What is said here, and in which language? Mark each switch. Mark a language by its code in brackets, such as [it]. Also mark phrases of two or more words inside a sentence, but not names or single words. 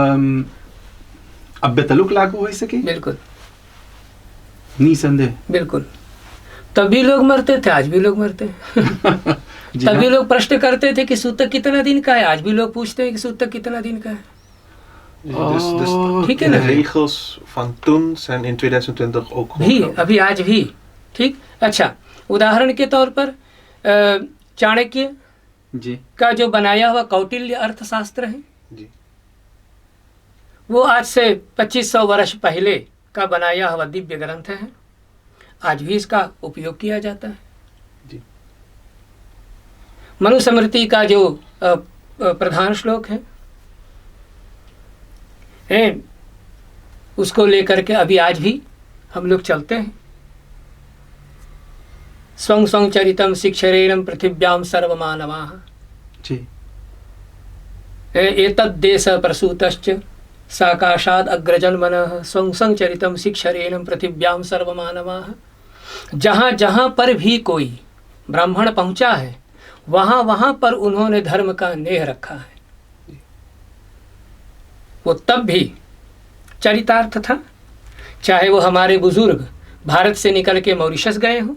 [hi] अब तलुक लागू हो सके। बिल्कुल निसंदेह। बिल्कुल। तभी लोग मरते थे, आज भी लोग मरते हैं। जी तभी हाँ। लोग प्रश्न करते थे कि सूतक कितना दिन का है, आज भी लोग पूछते हैं कि सूतक कितना दिन का है। [nl] Dus [hi] ठीक है [nl] de [hi] ना? [nl] regels van toen zijn in 2020 ook [hi] भी [nl] gewoon [hi] अभी आज भी ठीक। अच्छा, उदाहरण के तौर पर चाणक्य जी का जो बनाया हुआ कौटिल्य अर्थशास्त्र है, जी। वो आज से 2500 वर्ष पहले का बनाया हुआ दिव्य ग्रंथ है। आज भी इसका उपयोग किया जाता है। जी। मनुस्मृति का जो प्रधान श्लोक है, उसको लेकर के अभी आज भी हम लोग चलते हैं। [sa] स्वं स्वं चरितम शिक्षरेणम पृथिव्याम सर्वमानवाः। [hi] जी। [sa] एतद्देश प्रसूतश्च साकाशाद अग्रजन्मनः स्वं स्वं चरितम शिक्षरेणम पृथिव्याम सर्वमानवाः। [hi] जहाँ जहाँ पर भी कोई ब्राह्मण पहुँचा है, वहाँ वहाँ पर उन्होंने धर्म का नेह रखा है। वो तब भी चरितार्थ था, चाहे वो हमारे बुजुर्ग भारत से निकल के मॉरिशस गए हो,